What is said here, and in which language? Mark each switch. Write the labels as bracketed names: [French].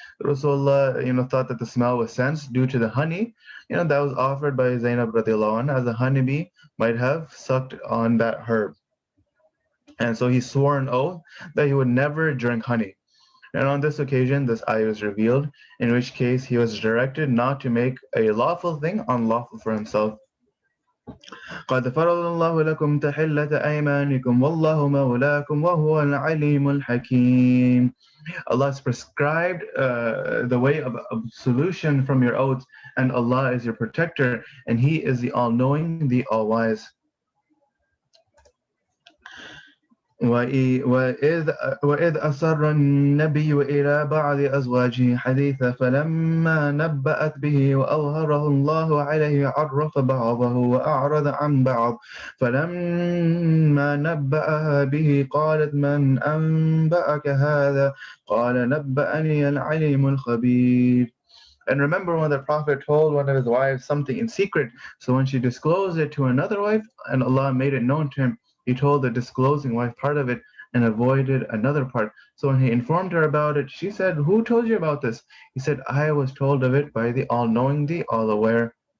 [English] Rasulullah, thought that the smell was sensed due to the honey, that was offered by Zainab radiallahu anha, as a honeybee might have sucked on that herb. And so he swore an oath that he would never drink honey. And on this occasion, this ayah was revealed, in which case he was directed not to make a lawful thing unlawful for himself. [Arabic] قد فرض الله لكم تحلة أيمانكم والله مولاكم وهو العليم الحكيم. [English] Allah has prescribed the way of absolution from your oaths, and Allah is your protector, and He is the all-knowing, the all-wise. [Arabic] وإذ أسر النبي إلى بعض أزواجه حديثا فلما نبأت به وأظهره الله عليه عرف بعضه وأعرض عن بعض فلما نبأها به قالت من أنبأك هذا قال نبأني العليم الخبير. [English] And remember when the Prophet told one of his wives something in secret, so when she disclosed it to another wife and Allah made it known to him, he told the disclosing wife part of it and avoided another part. So when he informed her about it, she said, who told you about this? He said, I was told of it by the all-knowing, the all-aware.